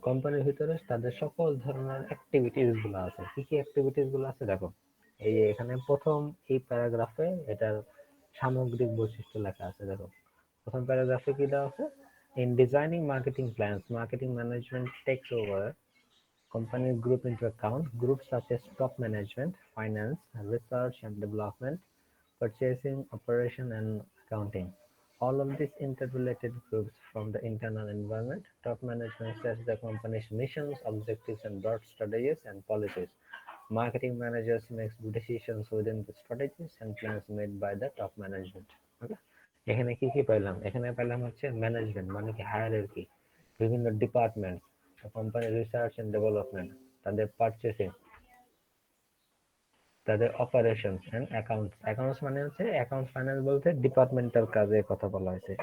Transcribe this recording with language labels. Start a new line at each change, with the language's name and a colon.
Bangla: কোম্পানির ভিতরে তাদের সকল ধরনের অ্যাক্টিভিটিস গুলো আছে। কি কি অ্যাক্টিভিটিস গুলো আছে দেখো, এই যে এখানে প্রথম এই প্যারাগ্রাফে এটার সামগ্রিক বৈশিষ্ট্য লেখা আছে। দেখো প্রথম প্যারাগ্রাফে কি দেওয়া আছে,
English: In designing marketing plans marketing management takes over Companies group into accounts. Groups such as top management, finance, research and development, purchasing, operation, and accounting. All of these interrelated groups from the internal environment. Top management sets the company's missions, objectives, and broad strategies and policies. Marketing managers make decisions within the strategies and plans made by the top management.
Bangla: Okay? এখানে কি কি পাইলাম? এখানে পাইলাম হচ্ছে management মানে কি hierarchy, বিভিন্ন department, company research and development, তাদের পারচেসিং, তাদের অপারেশনস এন্ড অ্যাকাউন্টস। অ্যাকাউন্টস মানে হচ্ছে অ্যাকাউন্টস ফাইন্যান্স বলতে ডিপার্টমেন্টাল কাজের কথা বলা হয়েছে।